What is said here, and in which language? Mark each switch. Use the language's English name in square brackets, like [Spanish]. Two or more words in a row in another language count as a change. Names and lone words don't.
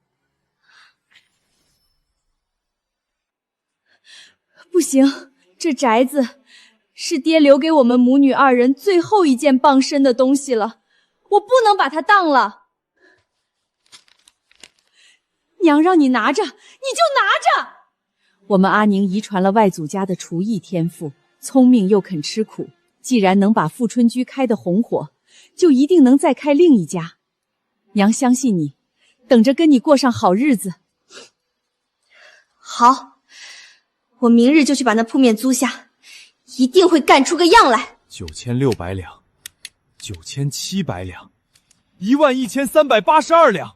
[Chinese] 不行，这宅子是爹留给我们母女二人最后一件傍身的东西了，我不能把它当了。娘让你拿着，你就拿着。我们阿宁遗传了外祖家的厨艺天赋，聪明又肯吃苦。既然能把富春居開得紅火，就一定能再開另一家。娘相信你，等着跟你過上好日子。好，我明日就去把那鋪面租下，一定會幹出個樣來。 9600兩，9700兩，11382兩。